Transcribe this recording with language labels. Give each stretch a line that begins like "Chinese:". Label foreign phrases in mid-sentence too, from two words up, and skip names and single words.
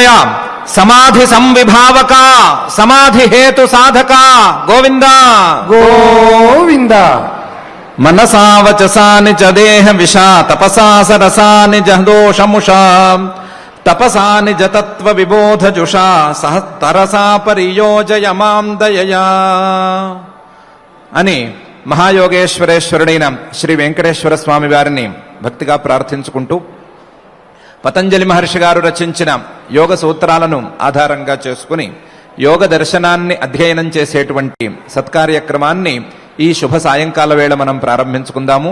Sanskrit: समाधि संविभावका समाधि हेतु साधका गोविंदा गोविंद। मनसा वचसा निज देह विषा तपसा सरसा निज दोषमुषा तपसा निज तत्व विबोध जुषा सहतरसा परियोजय मां दयया
Telugu: అని మహాయోగేశ్వరేశ్వరుడైన శ్రీ వెంకటేశ్వర స్వామి వారిని భక్తిగా ప్రార్థించుకుంటూ పతంజలి మహర్షి గారు రచించిన యోగ సూత్రాలను ఆధారంగా చేసుకుని యోగ దర్శనాన్ని అధ్యయనం చేసేటువంటి సత్కార్యక్రమాన్ని ఈ శుభ సాయంకాల వేళ మనం ప్రారంభించుకుందాము.